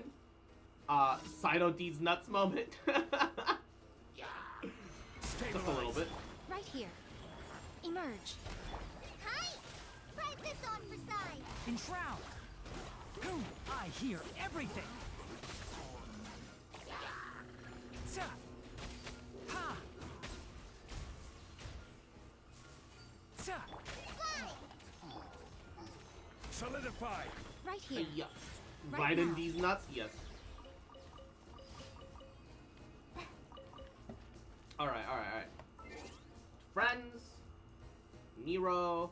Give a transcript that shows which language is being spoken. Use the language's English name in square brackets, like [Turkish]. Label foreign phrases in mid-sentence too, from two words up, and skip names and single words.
[English] Sino D's nuts moment. Just a little bit. Right here. Emerge. Hi! Try this on for size. Enshroud. Who? I hear everything. Sa. Ha. Sa. Fly! Solidify. Right here. Yes. Right Raiden now. D's nuts? Yes. Alright. Friends. Nero.